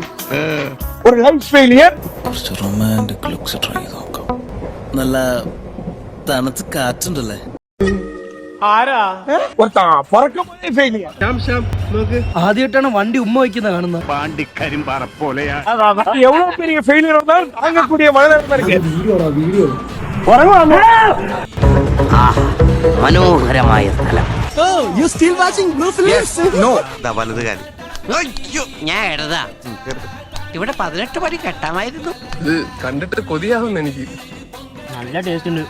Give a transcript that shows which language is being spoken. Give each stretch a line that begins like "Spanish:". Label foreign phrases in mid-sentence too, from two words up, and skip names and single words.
Malayalam: ഒരു
English: love failure. romantic looks try
Malayalam: നോക്കാം. നല്ല തണുത്ത് കാറ്റുണ്ടല്ലേ. ആദ്യമായിട്ടാണ് വണ്ടി ഉമ്മ വയ്ക്കുന്ന കാണുന്നത്. പാണ്ടിക്കരിമ്പാറ പോലെയാ.
Tamil: எவ்வளவு பெரிய ஃபெயிலியர் வந்தாலும் தாங்கக்கூடிய மனநிலை இருக்கு.
Malayalam: മനോഹരമായ സ്ഥലം. വലതുകാരി ഞാൻ എഴുതാ. ഇവിടെ 18 പടി കെട്ടാമായിരുന്നു. ഇത് കണ്ടിട്ട് കൊതിയാവുന്നു എനിക്ക്. നല്ല ടേസ്റ്റ് ഉണ്ട്.